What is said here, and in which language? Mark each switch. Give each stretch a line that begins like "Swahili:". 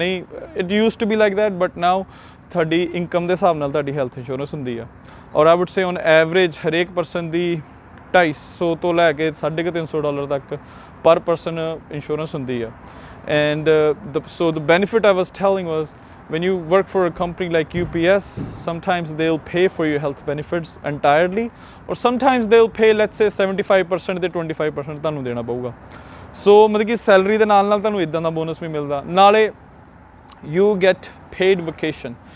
Punjabi: ਨਹੀਂ,
English: it used to be like that, but now
Punjabi: ਤੁਹਾਡੀ income ਦੇ ਹਿਸਾਬ ਨਾਲ ਤੁਹਾਡੀ ਹੈਲਥ ਇੰਸ਼ੋਰੈਂਸ ਹੁੰਦੀ ਆ. ਔਰ
English: I would say
Punjabi: ਔਨ ਐਵਰੇਜ ਹਰੇਕ ਪਰਸਨ ਦੀ $250 ਤੋਂ ਲੈ ਕੇ $350 ਤੱਕ ਪਰ ਪਰਸਨ ਇੰਸ਼ੋਰੈਂਸ ਹੁੰਦੀ ਆ.
English: and so the benefit I was telling was when you work for a company like UPS, sometimes they'll pay for your health benefits entirely, or sometimes they'll pay, let's say 75%
Punjabi: ਤੇ 25% ਤੁਹਾਨੂੰ ਦੇਣਾ ਪਊਗਾ. ਸੋ ਮਤਲਬ ਕਿ salary ਦੇ ਨਾਲ ਨਾਲ ਤੁਹਾਨੂੰ ਇੱਦਾਂ ਦਾ ਬੋਨਸ ਵੀ ਮਿਲਦਾ. ਨਾਲੇ
English: You get paid vacation.